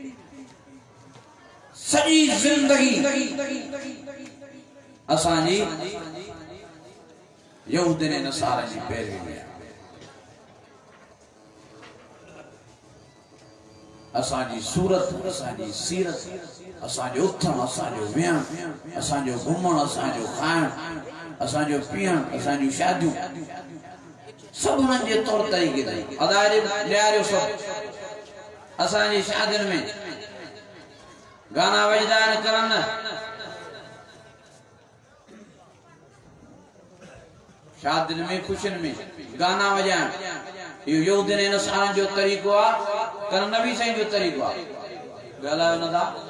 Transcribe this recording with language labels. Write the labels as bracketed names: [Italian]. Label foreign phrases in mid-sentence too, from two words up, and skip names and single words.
[Sindhi] سجی زندگی اسانی یہود نے نصارہ جی پیروی میں اسانی صورت اسانی سیرت اسانجو اتھن اسانجو ویان اسانجو گھمن اسانجو کھائن اسانجو پیان اسانجو شادیوں سب انہن جے طور طریقے دیں ادائے لیاریو سب اسانجی شادین میں گانا وجدان کرن شادین میں خوشن میں گانا وجان یہ یہود نے نصارن جو طریقہ کرن نبی سے جو طریقہ گالا ندا